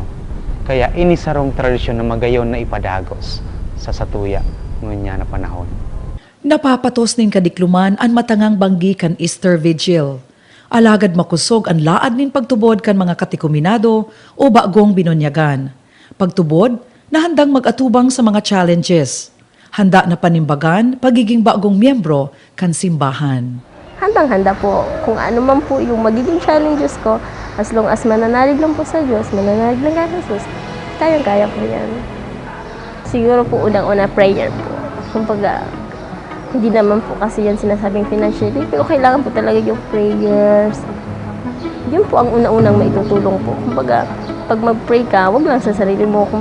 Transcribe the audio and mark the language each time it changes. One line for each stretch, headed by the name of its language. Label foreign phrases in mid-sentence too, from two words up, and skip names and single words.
Bikol: Kaya ini sarong tradisyon na magayon na ipadagos sa satuya ngunya na panahon. Napapatos nin kadikluman ang matangang banggi kan Easter Vigil. Alagad makusog ang laad nin pagtubod kan mga katikuminado o bagong binunyagan. Pagtubod na handang mag-atubang sa mga challenges. Handa na panimbagan pagiging bagong miyembro kan simbahan.
Filipino: Handang-handa po kung ano man po yung magiging challenges ko,
English: as long as
Filipino: mananalig lang po sa Diyos, mananalig lang kay Jesus, kayang-kaya po yan. Siguro po unang-una prayer po. Kumbaga, hindi naman po kasi yan sinasabing financially, pero kailangan po talaga yung prayers. Yun po ang unang-unang maitutulong po. Kumbaga, pag mag-pray ka, wag lang sa sarili mo.